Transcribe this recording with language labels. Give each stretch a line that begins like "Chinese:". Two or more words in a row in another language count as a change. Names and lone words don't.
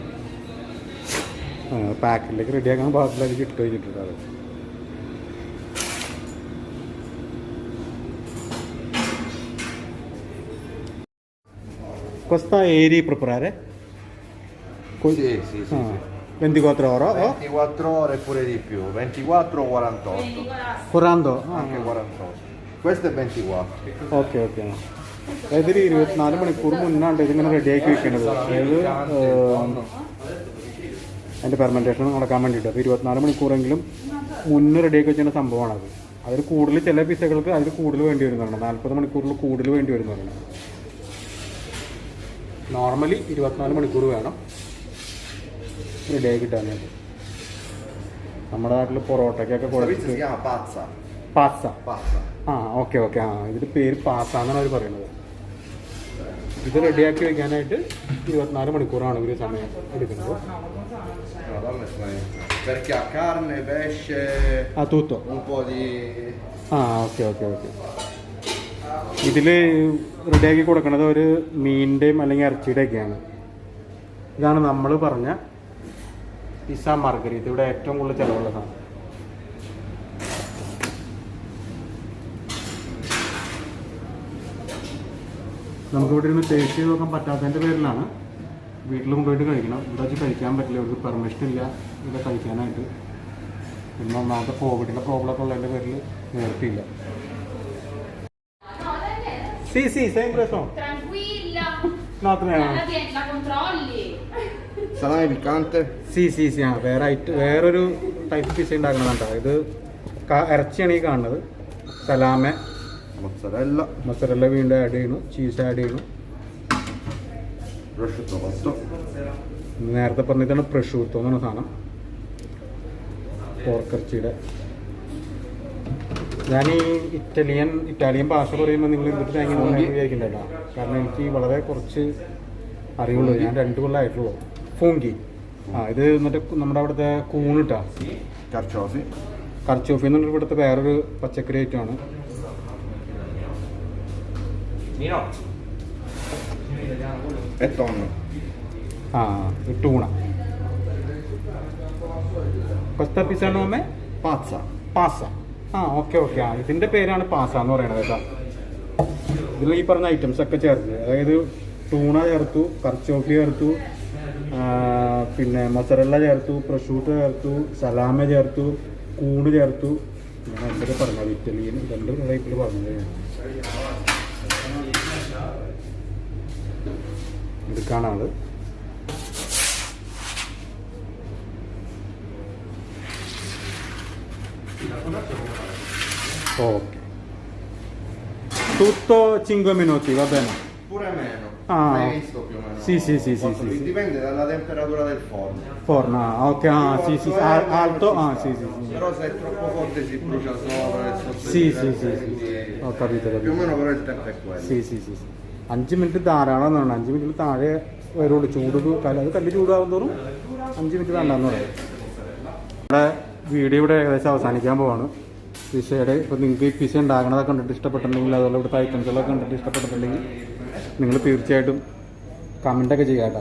Malayalam: പാക്കിലേക്ക് റെഡിയാക്കാൻ പാകത്തിലേക്ക് ഇട്ട് കഴിഞ്ഞിട്ടുണ്ട്.
Italian: അത് costa eri preparare? Sì, sì, sì. 24 ore? 24 ore pure di più. 24 o 48. 40? Anche 48. Questo è 24. ഓക്കെ ഓക്കെ.
Malayalam: അതായത് ഒരു 24 മണിക്കൂർ മുന്നാണ്ട് ഇതിങ്ങനെ റെഡിയാക്കി വെക്കേണ്ടത്. അതായത് അതിൻ്റെ പെർമെൻറ്റേഷൻ നടക്കാൻ വേണ്ടിയിട്ട്. അപ്പോൾ 24 മണിക്കൂറെങ്കിലും മുന്നേ റെഡിയാക്കി വെച്ചിരുന്ന സംഭവമാണത്. അതിൽ കൂടുതൽ ചില പിസകൾക്ക് അതിൽ കൂടുതൽ വേണ്ടി വരുന്നതാണ്. 40 മണിക്കൂറിൽ കൂടുതൽ വേണ്ടി വരുന്നതാണ്. നോർമലി 24 മണിക്കൂർ വേണം റെഡിയാക്കി കിട്ടാനായിട്ട്. നമ്മുടെ നാട്ടിൽ പൊറോട്ടയ്ക്കൊക്കെ
Italian: Questo si
Malayalam: കൊടുത്ത്
Italian: chiama pazza.
Malayalam: പാസ്സ.
Italian: Pazza. ഓക്കെ ഓക്കെ.
Malayalam: ഇതിൻ്റെ പേര് പാസ്സ എന്നാണ് അവർ പറയുന്നത്. ഇത് റെഡിയാക്കി വെക്കാനായിട്ട് 24 മണിക്കൂറാണ് ഇവർ സമയം എടുക്കുന്നത്.
Italian: Madonna mia. Perché ha carne, pesce, tutto. un po' di... ഓക്കെ ഓക്കെ ഓക്കെ.
Malayalam: ഇതിൽ റെഡിയാക്കി കൊടുക്കുന്നത് ഒരു മീനിൻ്റെയും അല്ലെങ്കിൽ ഇറച്ചിയുടെയൊക്കെയാണ്. ഇതാണ് നമ്മൾ പറഞ്ഞ പിസ്സ മാർഗരീത്ത. ഇവിടെ ഏറ്റവും കൂടുതൽ ചിലവുള്ള സാധനം. നമുക്കിവിടെ ഇരുന്ന് ടേസ്റ്റ് ചെയ്ത് നോക്കാൻ പറ്റാത്തതിൻ്റെ പേരിലാണ് വീട്ടിൽ കൊണ്ടുപോയിട്ട് കഴിക്കണം. ഇവിടെ വെച്ച് കഴിക്കാൻ പറ്റില്ല, ഇവർക്ക് പെർമിഷൻ ഇല്ല ഇവിടെ കഴിക്കാനായിട്ട്. പിന്നെ ഒന്നാമത്തെ കോവിഡിൻ്റെ പ്രോബ്ലമൊക്കെ ഉള്ളതിൻ്റെ പേരിൽ നേർത്തിയില്ല.
Italian: Sì, sì, sempre so. Tranquilla. No, La controlli. Salame piccante?
Malayalam: വേറൊരു ടൈപ്പ് പിസ്സ ഉണ്ടാക്കുന്നതാണ്. ഇത് ഇറച്ചിയാണ് ഈ കാണുന്നത്. സലാമ,
Italian: mozzarella,
Malayalam: മൊസറല്ല വീണ്ടും ആഡ് ചെയ്യുന്നു, ചീസ് ആഡ് ചെയ്യുന്നു.
Italian: prosciutto cotto,
Malayalam: നേരത്തെ പറഞ്ഞിട്ടാണ് പ്രഷൂത്തോ എന്ന് പറഞ്ഞ സാധനം, പോർക്കിറച്ചിയുടെ. ഞാൻ ഈ ഇറ്റാലിയൻ ഭാഷ പറയുമ്പോൾ നിങ്ങൾ എന്തിട്ട് തേങ്ങ വിചാരിക്കണ്ടല്ലോ, കാരണം എനിക്ക് വളരെ കുറച്ച് അറിവുള്ളൂ. ഞാൻ 2 കൊല്ലമായിട്ടുള്ളൂ. ഫൂങ്കി, ഇത് എന്നിട്ട് നമ്മുടെ അവിടുത്തെ കൂണിട്ടാ
Italian: carciofi,
Malayalam: കർച്ചോഫി എന്നുള്ള ഇവിടുത്തെ വേറൊരു പച്ചക്കറി ഐറ്റമാണ്.
Italian: e tonno.
Malayalam: ടൂണ.
Italian: questa pizza nome Pazza.
Malayalam: പാസ. ഓക്കെ. ഇതിൻ്റെ പേരാണ് പാസ എന്ന് പറയുന്നത് കേട്ടോ. ഇതിൽ ഈ പറഞ്ഞ ഐറ്റംസ് ഒക്കെ ചേർത്ത്, അതായത് ടൂണ ചേർത്തു, കർച്ചോഫി ചേർത്തു, പിന്നെ മൊസറല്ല ചേർത്തു, പ്രഷൂട്ട് ചേർത്തു, സലാമ ചേർത്തു, കൂണ് ചേർത്തു. ഞാൻ എന്തൊക്കെ പറഞ്ഞത് ഇറ്റലിയൻ 2 ടൈപ്പിൽ പറഞ്ഞത്. എടുക്കാനാണ് ok.
Italian: Tutto 5 minuti, va bene. Pure meno. L'hai visto più o meno? Sì. Dipende dalla temperatura del forno. Forno, ok, sì, alto, sì. Però se è troppo forte si brucia sopra e sotto. Sì. Quindi Ho capito. più o meno però il tempo è quello.
Malayalam: Sì. 5 മിനിറ്റ് ധാരാളം എന്നാണ്. 5 മിനിറ്റിൽ താഴെ വരുള്ളൂ. ചൂട് അത് കല്ല് ചൂടാകും തോറും 5 മിനിറ്റ് വേണ്ടെന്ന് പറയും. നമ്മുടെ വീഡിയോ ഇവിടെ ഏകദേശം അവസാനിക്കാൻ പോവാണ്. പിസയുടെ ഇപ്പോൾ നിങ്ങൾക്ക് ഈ പിസ ഉണ്ടാക്കണതൊക്കെ കണ്ടിട്ട് ഇഷ്ടപ്പെട്ടിട്ടുണ്ടെങ്കിൽ, അതുപോലെ ഇവിടുത്തെ ഐറ്റംസുകളൊക്കെ കണ്ടിട്ട് ഇഷ്ടപ്പെട്ടിട്ടുണ്ടെങ്കിൽ നിങ്ങൾ തീർച്ചയായിട്ടും കമൻറ്റൊക്കെ ചെയ്യുക കേട്ടോ.